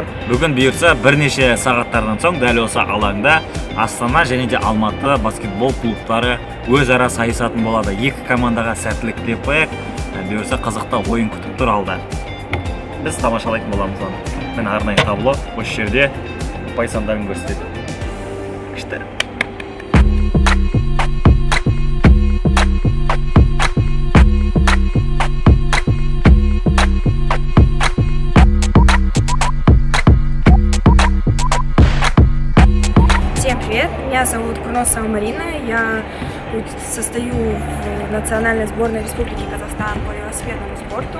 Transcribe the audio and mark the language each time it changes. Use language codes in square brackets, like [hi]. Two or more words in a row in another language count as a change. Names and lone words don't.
[kk] Бүгін бұйыртса бірнеше сағаттардан соң дәл осы алаңда Астана және де Алматы баскетбол клубтары өзара сайысатын болады. Екі командаға сәттілік тілеп қояйық. Бұйыртса қызықты ойын күтіп тұр алда. Біз тамашалайтын боламыз оны. Мен арнайы табло осы жерде ұпай сандарын көрсетеді. Күшті. [ru] Привет, меня зовут Курносова Марина, я состою в национальной сборной Республики Казахстан по велосипедному спорту.